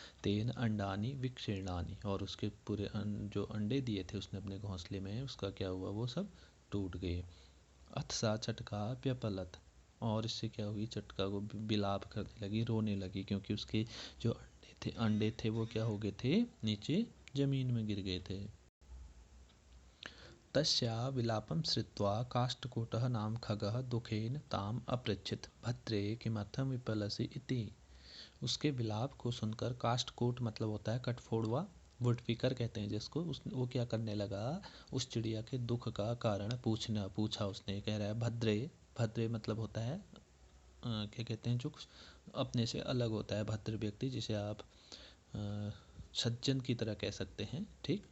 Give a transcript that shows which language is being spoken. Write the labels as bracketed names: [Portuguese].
[Sanskrit] तेन अंडानी विक्षीर्णानी, [Hindi] और उसके पूरे जो अंडे दिए थे उसने अपने घोंसले में, उसका क्या हुआ, वो सब टूट गए। [Sanskrit] अथ सा चटका व्यपलत, [Hindi] और इससे क्या हुई, चटका को बिलाप करने लगी, रोने लगी, क्योंकि उसके जो अंडे थे वो क्या हो गए थे, नीचे जमीन में गिर गए थे। [Sanskrit] तस्या विलापं श्रुत्वा काष्ठकूटः नाम खगः दुखेन ताम अपृच्छत् भद्रे किमर्थं विपलसि इति। [Hindi] उसके विलाप को सुनकर, काष्ठकूट मतलब होता है कठफोड़वा, वुडपीकर कहते हैं जिसको, वो क्या करने लगा, उस चिड़िया के दुख का कारण पूछा उसने। कह रहा है भद्रे, भद्रे मतलब होता है क्या कहते हैं, जो अपने से अलग होता है, भद्र व्यक्ति जिसे आप सज्जन की तरह कह सकते हैं, ठीक।